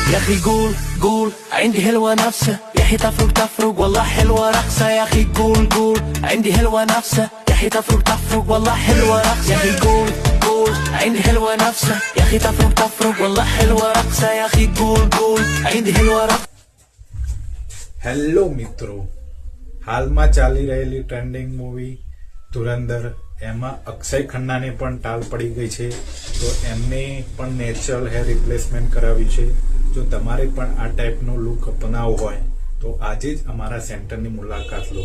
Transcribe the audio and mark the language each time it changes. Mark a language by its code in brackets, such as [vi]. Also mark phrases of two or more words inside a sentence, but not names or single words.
[ar] أخي قول قول عندي حلوة نفسه يا أخي تفرق والله حلوة رقصة يا أخي قول قول عندي حلوة نفسه يا أخي تفرق والله حلوة رقصة يا أخي قول قول عندي حلوة نفسه يا أخي تفرق والله حلوة رقصة يا أخي قول قول عندي حلوة رقصة. [gu] હેલો મિત્રો, હાલમાં ચાલી રહેલી [en] trending movie [gu] ધુરંધર, એમાં અક્ષય ખન્નાને પણ ટાલ પડી ગઈ છે, તો એમને પણ [en] natural hair replacement [gu] કરાવ્યું છે. જો તમારે પણ આ ટાઈપનો લુક અપનાવવો હોય તો આજે જ અમારા સેન્ટરની મુલાકાત લો.